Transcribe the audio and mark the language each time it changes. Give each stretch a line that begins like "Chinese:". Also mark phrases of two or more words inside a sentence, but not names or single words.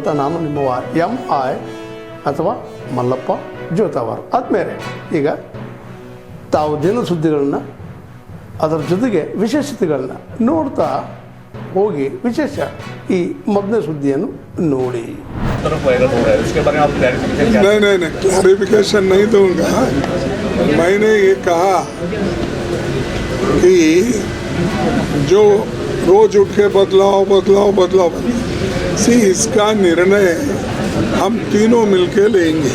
Kannada: ನಾನು ನಿಮ್ಮವ MI ಅಥವಾ ಮಲ್ಲಪ್ಪ ಜೋತಾವಾರ್. ಆದ್ಮೇಲೆ ಈಗ ತಾವು ದಿನ ಸುದ್ದಿಗಳನ್ನ ಅದರ ಜೊತೆಗೆ ವಿಶೇಷತೆಗಳನ್ನ ನೋಡ್ತಾ ಹೋಗಿ ವಿಶೇಷ ಈ ಮೊದಲನೇ ಸುದ್ದಿಯನ್ನು ನೋಡಿ.
Hindi: नहीं क्लैरिफिकेशन नहीं दूंगा. मैंने ये कहा कि जो रोज उठ के बदलाव सी इसका निर्णय हम तीनों मिलके लेंगे.